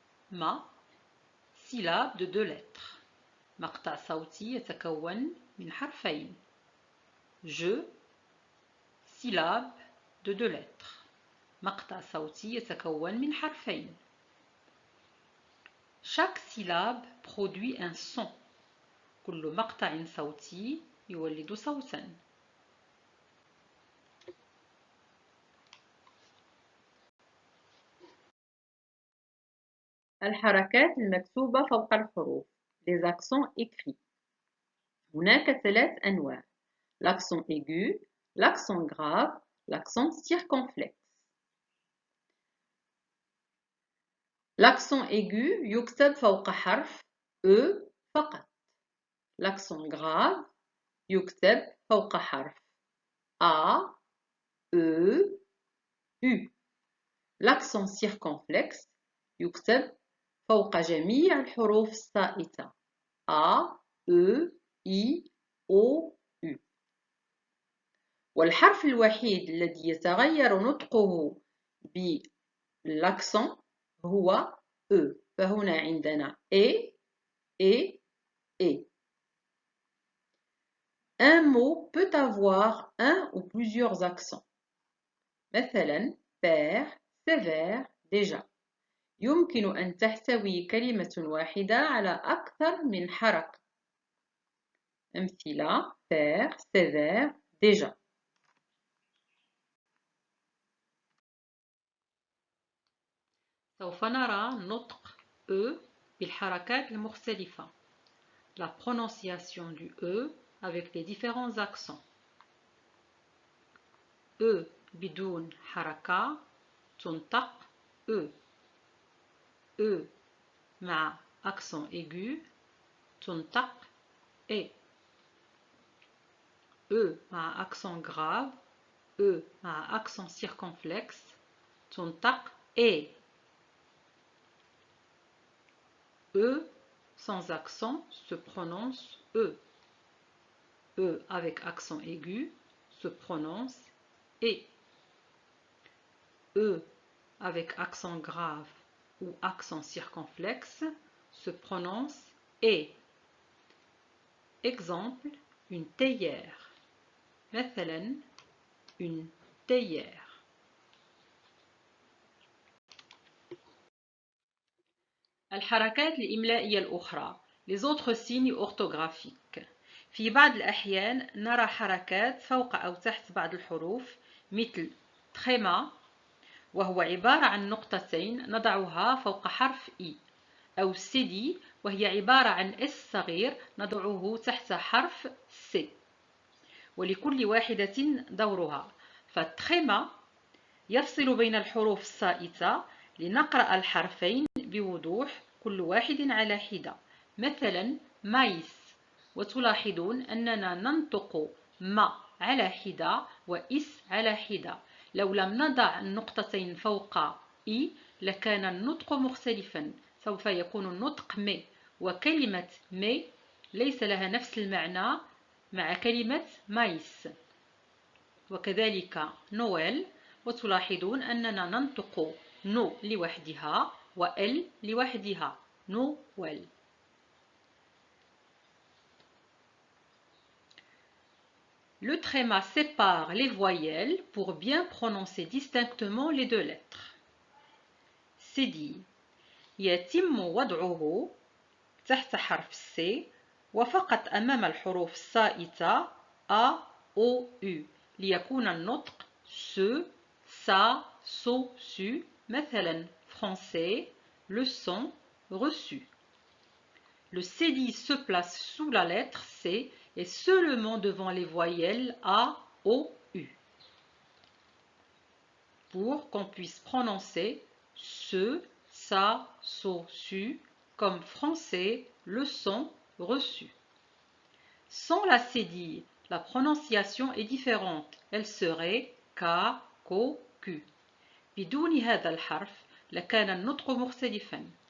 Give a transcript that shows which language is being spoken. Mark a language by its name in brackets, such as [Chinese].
[French] ما، syllabe de 2 lettres. [Arabic] مقطع صوتي يتكون من حرفين. [French] Je, syllabe de 2 lettres. [Arabic] مقطع صوتي يتكون من حرفين. [French] Chaque syllabe produit un son. [Arabic] كل مقطع صوتي يولد صوتا. الحركات المكتوبة فوق الحروف، [French] les accents écrits. [Arabic] هناك 3 أنواع: [French] l'accent aigu, l'accent grave, l'accent circonflexe. [Arabic] L'accent aigu يكتب فوق حرف E فقط. L'accent grave يكتب فوق حرف A, E, U. L'accent circonflexe يكتب فوق جميع الحروف الصائتة A, E, I, O, U. والحرف الوحيد الذي يتغير نطقه بالأكسون هو E. فهنا عندنا E, E, E. [French] Un mot peut avoir un ou plusieurs accents. مثلا: père, sévère, déjà. [Arabic] يمكن أن تحتوي كلمة واحدة على أكثر من حركة. [French] أمثلة: père, sévère, déjà. [Arabic] سوف نرى نطق E بالحركات المختلفة. [French] La prononciation du E avec les différents accents. [Arabic] E بدون حركة تنطق E. E مع accent aigu تنطق E. E مع accent grave E مع accent circonflexe تنطق E. [French] E sans accent se prononce E. E avec accent aigu se prononce E. E avec accent grave ou accent circonflexe se prononce E. Exemple, une théière. مثلا une théière. [Arabic] الحركات الإملائية الأخرى [French] les autres signes orthographiques. [Arabic] في بعض الأحيان نرى حركات فوق أو تحت بعض الحروف مثل تخيما وهو عبارة عن نقطتين نضعها فوق حرف إي أو سيدي وهي عبارة عن اس صغير نضعه تحت حرف سي ولكل واحدة دورها فالتخيما يفصل بين الحروف الصائتة لنقرأ الحرفين بوضوح كل واحد على حدة مثلا مايس وتلاحظون أننا ننطق ما على حدة وإس على حدة لو لم نضع النقطتين فوق إي لكان النطق مختلفا سوف يكون النطق مي وكلمة مي ليس لها نفس المعنى مع كلمة مايس وكذلك نويل وتلاحظون أننا ننطق نو لوحدها وإل لوحدها نويل. [French] Le tréma sépare les voyelles pour bien prononcer distinctement les deux lettres. [Arabic] سيدي يتم وضعه تحت حرف C وفقط أمام الحروف الصائتة A, O, U ليكون النطق SE, SA, SO, SU مثلا français, leçon, reçu. [French] Le cédille se place sous la lettre C et seulement devant les voyelles A, O, U pour qu'on puisse prononcer SE, SA, SO, SU comme français, leçon, reçu. Sans la cédille, la prononciation est différente. Elle serait K, KO, Q. [Arabic] بدون هذا الحرف لكان النطق مختلفا.